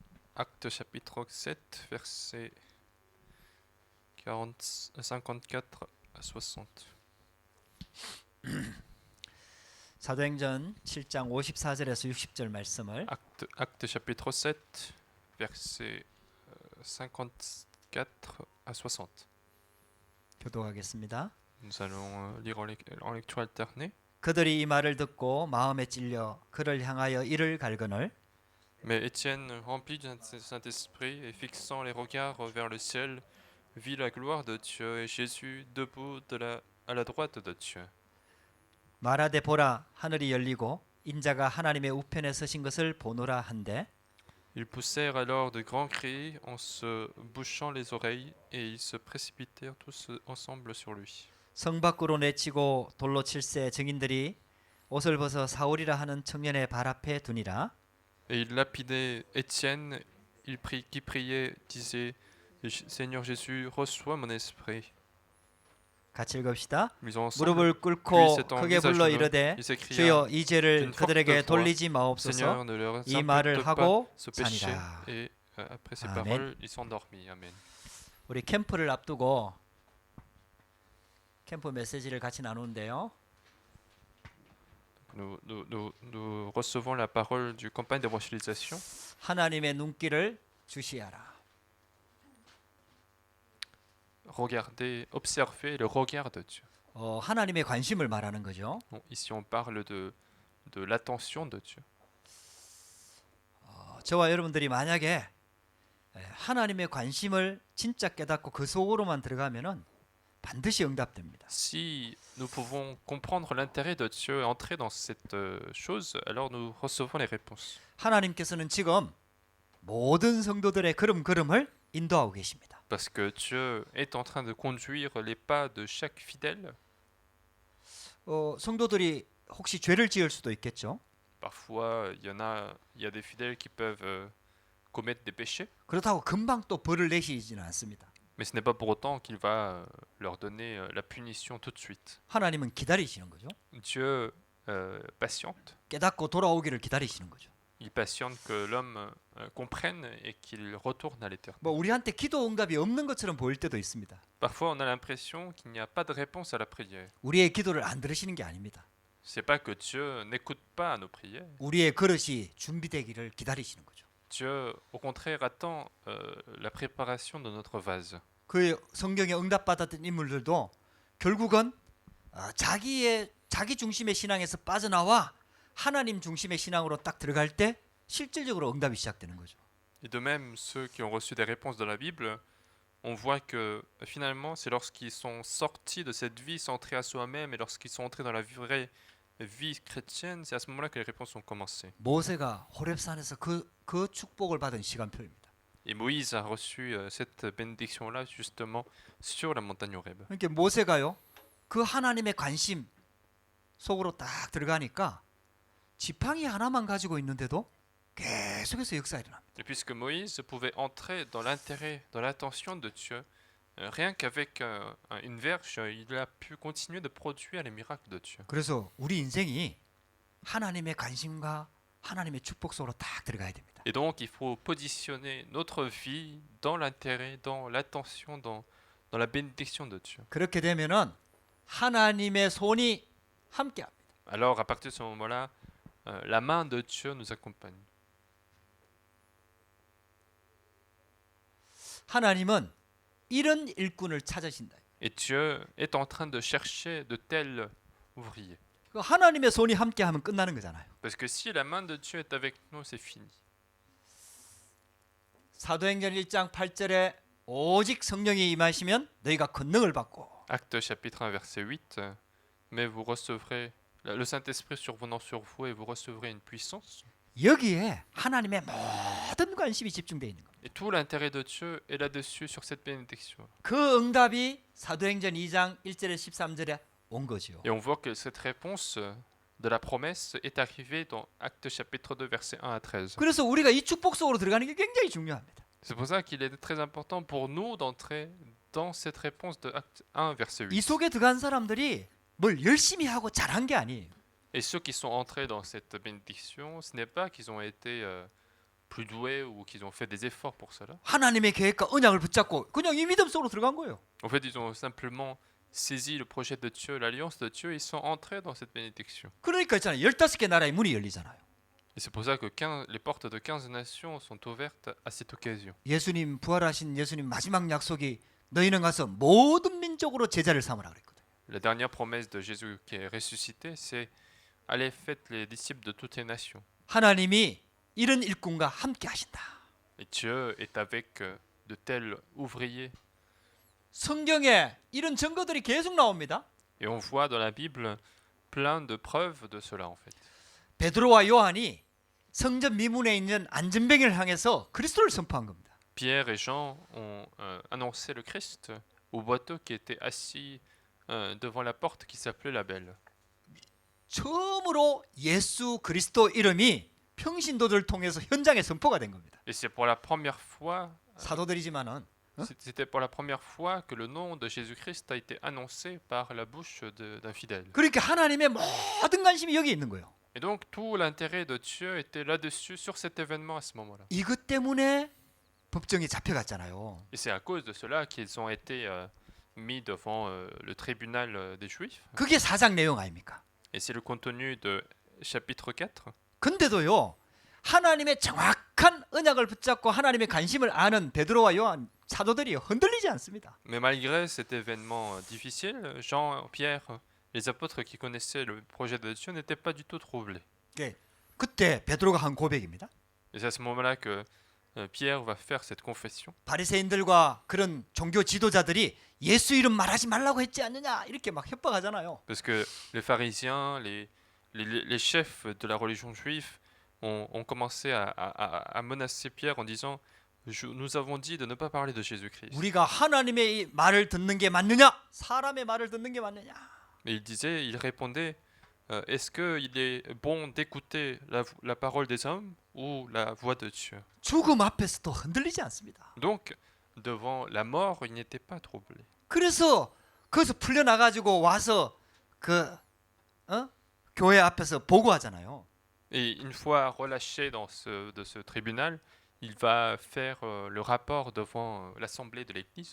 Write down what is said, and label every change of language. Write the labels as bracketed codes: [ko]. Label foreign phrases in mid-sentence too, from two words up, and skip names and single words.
[fr] Acte chapitre 7, versets 54 à 60. [ko] 사도행전 7장 54절에서 60절 말씀을 [fr] Acte chapitre 7, versets 54 à 60. [ko] 교독하겠습니다. [fr] Nous allons lire en lecture alternée. [ko] 그들이 이 말을 듣고 마음에 찔려 그를 향하여 이를 갈거늘 [fr] Mais Étienne, rempli du Saint-Esprit et fixant les regards vers le ciel, vit la gloire de Dieu et Jésus debout à la droite de Dieu. [ko] 말하되 보라 하늘이 열리고 인자가 하나님의 우편에 서신 것을 보노라 한데 [fr] Ils poussèrent alors de grands cris en se bouchant les oreilles et ils se précipitèrent tous ensemble sur lui. [ko] 성 밖으로 내치고 돌로 칠세 증인들이 옷을 벗어 사울이라 하는 청년의 발 앞에 두니라. [fr] Et ils lapidaient Étienne, qui priait, disait Seigneur Jésus, reçois mon esprit. [ko] 같이 읽읍시다. [fr] Ils ont ensemble, [ko] 무릎을 [fr] puis [ko] ቁ고 [fr] s'étant [ko] 크게 [fr] mis à [ko] 불러 [fr] genoux, [ko] 이르되 [fr] il s'écria [ko] 주여 이 죄를 [fr] d'une forte [ko] 그들에게 [fr] voix, [ko] 돌리지 마옵소서. [fr] Seigneur, ne leur [ko] 이 말을 [fr] impute pas [ko] 하고 [fr] ce péché. [ko] 사니라. [fr] Et après ces Amen. paroles, il s'endormit. Amen. [ko] 우리 캠프를 앞두고 캠프 메시지를 같이 나누는데요. [fr] Nous recevons la parole du campagne d'évangélisation. [ko] 하나님의 눈길을 주시하라. [fr] Regardez, observez le regard de Dieu. [ko] 하나님의 관심을 말하는 거죠. [fr] Bon, ici, on parle de l'attention de Dieu. [ko] 저와 여러분들이 만약에 하나님의 관심을 진짜 깨닫고 그 속으로만 들어가면은 반드시 응답됩니다. [fr] Si nous pouvons comprendre l'intérêt de Dieu et entrer dans cette chose, alors nous recevons les réponses. [ko] 하나님께서는 지금 모든 성도들의 걸음걸음을 인도하고 계십니다. [fr] Parce que Dieu est en train de conduire les pas de chaque fidèle. [ko] 성도들이 혹시 죄를 지을 수도 있겠죠. [fr] Parfois, il y a des fidèles qui peuvent commettre des péchés, [ko] 그렇다고 금방 또 벌을 내시지는 않습니다. [fr] mais ce n'est pas pour autant qu'il va leur donner la punition tout de suite. [ko] 하나님은 기다리시는 거죠. [fr] Dieu patiente. [ko] 깨닫고 돌아오기를 기다리시는 거죠. [fr] Il patiente que l'homme comprenne et qu'il retourne à l'éternel. [ko] 뭐 우리한테 기도 응답이 없는 것처럼 보일 때도 있습니다. [fr] Parfois, on a l'impression qu'il n'y a pas de réponse à la prière. [ko] 우리의 기도를 안 들으시는 게 아닙니다. [fr] C'est pas que Dieu n'écoute pas nos prières. [ko] 우리의 그릇이 준비되기를 기다리시는 거죠. [fr] Dieu, au contraire, attend la préparation de notre vase. [ko] 그 성경에 응답받았던 인물들도 결국은 자기 중심의 신앙에서 빠져나와 하나님 중심의 신앙으로 딱 들어갈 때 실질적으로 응답이 시작되는 거죠. [fr] Et de même, ceux qui ont reçu des réponses de la Bible, on voit que finalement, c'est lorsqu'ils sont sortis de cette vie centrée à soi-même et lorsqu'ils sont entrés dans la vraie vie chrétienne, c'est à ce moment-là que les réponses ont commencé. [ko] 모세가 호렙산에서 그 축복을 받은 시간표입니다. [fr] Et Moïse a reçu cette bénédiction-là justement sur la montagne Horeb. [ko] 그러니까 모세가요, 그 하나님의 관심 속으로 딱 들어가니까 지팡이 하나만 가지고 있는데도 계속해서 역사가 일어납니다. [fr] Et puisque Moïse pouvait entrer dans l'intérêt, dans l'attention de Dieu, rien qu'avec une verge, il a pu continuer de produire les miracles de Dieu. [ko] 그래서 우리 인생이 하나님의 관심과 하나님의 축복 속으로 딱 들어가야 됩니다. [fr] Et donc, il faut positionner notre vie dans l'intérêt, dans l'attention, dans la bénédiction de Dieu. [ko] 그렇게 되면은 하나님의 손이 함께합니다. [fr] Alors, à partir de ce moment-là, la main de Dieu nous accompagne. [ko] 하나님은 이런 일꾼을 찾으신다. [fr] Et Dieu est en train de chercher de tels ouvriers. [ko] 하나님의 손이 함께하면 끝나는 거잖아요. [fr] Parce que si la main de Dieu est avec nous, c'est fini. [ko] 사도행전 1장 8절에 오직 성령이 임하시면 너희가 권능을 받고 [fr] Acte chapitre 1 verset 8. Mais vous recevrez le Saint-Esprit survenant sur vous et vous recevrez une puissance. [ko] 여기에 하나님의 모든 관심이 집중되어 있는 겁니다. [fr] Et tout l'intérêt de Dieu est là-dessus sur cette bénédiction. [ko] 그 응답이 사도행전 2장 1절에 13절에 온 거죠. [fr] Et on voit que cette réponse de la promesse est arrivée dans Acte chapitre 2 verset 1 à 13. [ko] 그래서 우리가 이 축복 속으로 들어가는 게 굉장히 중요합니다. [fr] C'est pour ça qu'il est très important pour nous d'entrer dans cette réponse de Acte 1 verset 8. [ko] 이 속에 들어간 사람들이 뭘 열심히 하고 잘한 게 아니에요. [fr] Et ceux qui sont entrés dans cette bénédiction, ce n'est pas qu'ils ont été plus doués ou qu'ils ont fait des efforts pour cela. [ko] 하나님의 계획과 언약을 붙잡고 그냥 이 믿음 속으로 들어간 거예요. [fr] En fait, ils ont simplement saisi le projet de Dieu, l'alliance de Dieu, ils sont entrés dans cette bénédiction. [ko] 그러니까 있잖아요. 15개 나라의 문이 열리잖아요. [fr] Et c'est pour ça que les portes de 15 nations sont ouvertes à cette occasion. [ko] 예수님 부활하신 예수님 마지막 약속이 너희는 가서 모든 민족으로 제자를 삼으라 그랬거든요. [fr] La dernière promesse de Jésus qui est ressuscité, c'est allez faites les disciples de toutes les nations. [ko] 하나님이 이런 일꾼과 함께 하신다. [fr] Et Dieu est avec de tels ouvriers. [ko] 성경에 이런 증거들이 계속 나옵니다. [fr] Et on voit dans la Bible plein de preuves de cela en fait. [ko] 베드로와 요한이 성전 미문에 있는 안전뱅이를 향해서 그리스도를 선포한 겁니다. [fr] Pierre et Jean ont annoncé le Christ au boiteux qui était assis devant la porte qui s'appelait la Belle. [ko] 처음으로 예수 그리스도 이름이 평신도들을 통해서 현장에 선포가 된 겁니다. [fr] Et c'est pour la première fois, [ko] 사도들이지만은 [fr] c'était pour la première fois que le nom de Jésus-Christ a été annoncé par la bouche d'un fidèle. [ko] 그러니까 하나님의 모든 관심이 여기 있는 거예요. [fr] Et donc tout l'intérêt de Dieu était là-dessus, sur cet événement à ce moment-là. [ko] 이것 때문에 법정에 잡혀갔잖아요. [fr] Et c'est à cause de cela qu'ils ont été mis devant le tribunal des Juifs. [ko] 그게 사장 내용 아닙니까? [fr] Et c'est le contenu de chapitre 4. [ko] 근데도요. 하나님의 정확한 언약을 붙잡고 하나님의 관심을 아는 베드로와 요한 사도들이 흔들리지 않습니다. [fr] Mais malgré cet événement difficile, Jean, Pierre, les apôtres qui connaissaient le projet de Dieu n'étaient pas du tout troublés. [ko] 그때 베드로가 한 고백입니다. [fr] Et c'est à ce moment-là que Pierre va faire cette confession. [ko] 바리새인들과 그런 종교 지도자들이 예수 이름 말하지 말라고 했지 않느냐 이렇게 막 협박하잖아요. [fr] Parce que les pharisiens, les chefs de la religion juive ont commencé à menacer Pierre en disant nous avons dit de ne pas parler de Jésus-Christ. [ko] 우리가 하나님의 말을 듣는 게 맞느냐? 사람의 말을 듣는 게 맞느냐? [fr] Mais il répondait est-ce qu'il est bon d'écouter la parole des hommes ou la voix de Dieu? [ko] 죽음 앞에서도 흔들리지 않습니다. [fr] Donc, devant la mort, il n'était pas troublé. [ko] 그래서 거기서 풀려나가지고 와서 교회 앞에서 보고하잖아요. [fr] Et une fois relâché de ce tribunal, il va faire le rapport devant l'assemblée de l'Église.